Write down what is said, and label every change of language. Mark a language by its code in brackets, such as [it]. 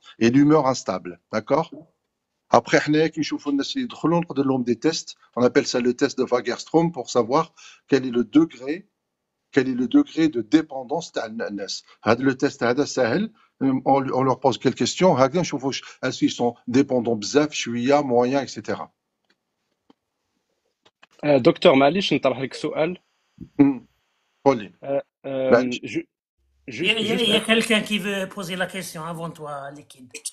[fr] Et l'humeur instable, d'accord? Après, des tests, on appelle ça le test de Fagerström pour savoir quel est le degré de dépendance [ar] تاع الناس. [fr] Le test [ar] هذا سهل, [fr] on leur pose quelques questions, [ar] هكذا نشوفوا [fr] est-ce qu'ils sont dépendants [ar] بزاف, شوية, [fr] moyen, etc. [ar] دكتور معليش نطرح لك سؤال. قول لي. [fr] Il y a quelqu'un qui veut poser la question avant toi, Liquide.